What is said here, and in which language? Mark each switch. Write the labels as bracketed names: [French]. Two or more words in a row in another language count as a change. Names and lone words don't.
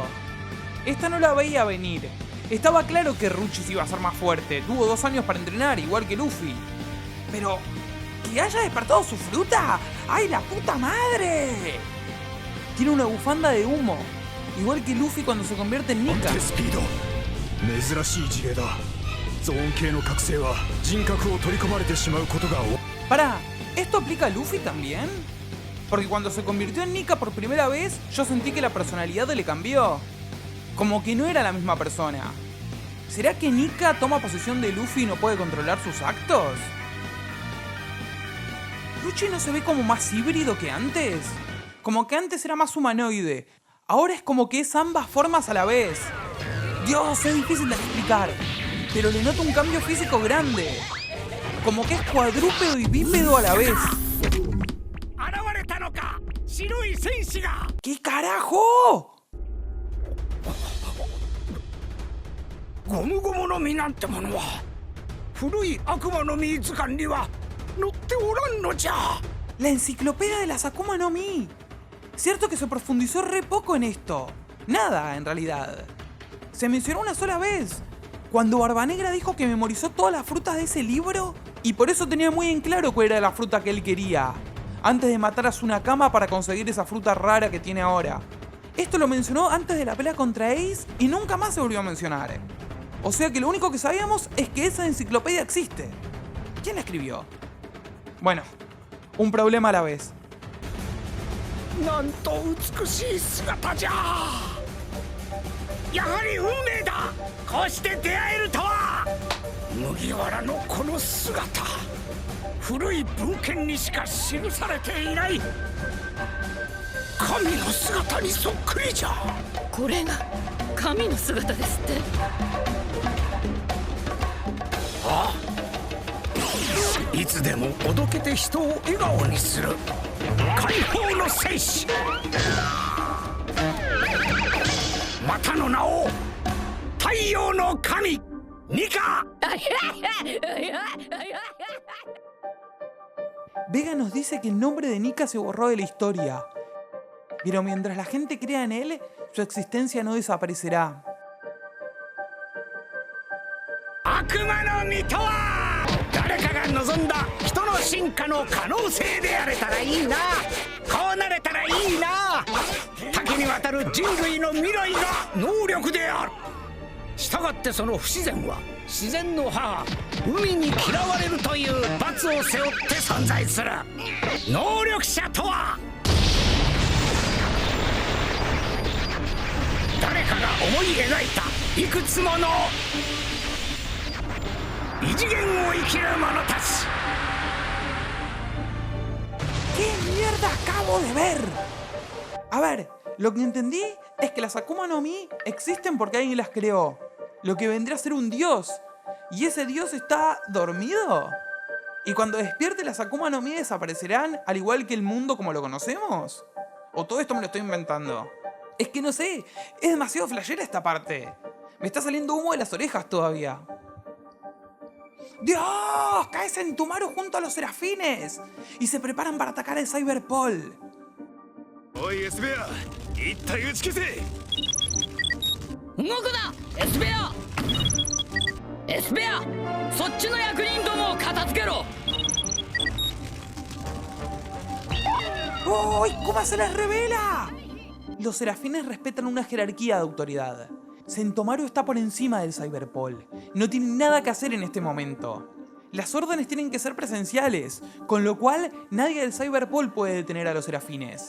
[Spanish] Esta no la veía venir. Estaba claro que Ruchis iba a ser más fuerte. Tuvo 2 años para entrenar, igual que Luffy. Pero... ¿que haya despertado su fruta? ¡Ay, la puta madre! Tiene una bufanda de humo. Igual que Luffy cuando se convierte en Nika. [Japanese] スピード珍しい事例だゾーン系の覚醒は人格を取り込まれてしまうことが多い [Spanish] Pará, ¿esto aplica a Luffy también? Porque cuando se convirtió en Nika por primera vez, yo sentí que la personalidad le cambió. Como que no era la misma persona. ¿Será que Nika toma posesión de Luffy y no puede controlar sus actos? ¿Lucci no se ve como más híbrido que antes? Como que antes era más humanoide. Ahora es como que es ambas formas a la vez. Dios, es difícil de explicar. Pero le noto un cambio físico grande. Como que es cuadrúpedo y bípedo a la vez. ¿Qué carajo? [Japanese] ゴムゴムの実なんてものは古い悪魔の実図鑑には載っておらんのじゃ。 [Spanish] La enciclopedia de las Akuma no Mi. Cierto que se profundizó re poco en esto. Nada, en realidad. Se mencionó una sola vez. Cuando Barba Negra dijo que memorizó todas las frutas de ese libro y por eso tenía muy en claro cuál era la fruta que él quería. Antes de matar a Tsunakama para conseguir esa fruta rara que tiene ahora. Esto lo mencionó antes de la pelea contra Ace y nunca más se volvió a mencionar. O sea que lo único que sabíamos es que esa enciclopedia existe. ¿Quién la escribió? Bueno, un problema a la vez. [Japanese] なんと美しい姿じゃ。やはり運命だ。こうして出会えるとは。麦わらのこの姿、古い文献にしか記されていない神の姿にそっくりじゃ。これが神の姿ですって。ああ、いつでもおどけて人を笑顔にする解放の戦士。またの名を太陽の神ニカ。 [Spanish] Vega nos dice que el nombre de Nika se borró de la historia. Pero mientras la gente crea en él, su existencia no desaparecerá. [Japanese] 悪魔の実とは誰かが望んだ人の進化の可能性であれたらいいな。こうなれたらいいな。多岐にわたる人類の未来が能力である。したがってその不自然は自然の母海に嫌われるという罰を背負って存在する。能力者とは誰かが思い描いたいくつもの異次元を生きる者たち。 [Spanish] ¿Qué mierda acabo de ver? A ver, lo que entendí es que las Akuma no Mi existen porque alguien las creó. Lo que vendría a ser un dios. ¿Y ese dios está dormido? ¿Y cuando despierte las Akuma no Mi desaparecerán al igual que el mundo como lo conocemos? ¿O todo esto me lo estoy inventando? Es que no sé, es demasiado flashera esta parte. Me está saliendo humo de las orejas todavía. ¡Dios! Cae Sentomaru junto a los serafines y se preparan para atacar el Cyberpol. [Japanese] おいエスベア一体打ち消せ。動くなエスペア。エスペア、そっちの役人どもを片付けろ。 [Spanish] ¡Uy! ¿Cómo se les revela? Los serafines respetan una jerarquía de autoridad. Sentomaru está por encima del Cyberpol. No tiene nada que hacer en este momento. Las órdenes tienen que ser presenciales, con lo cual nadie del Cyberpol puede detener a los serafines.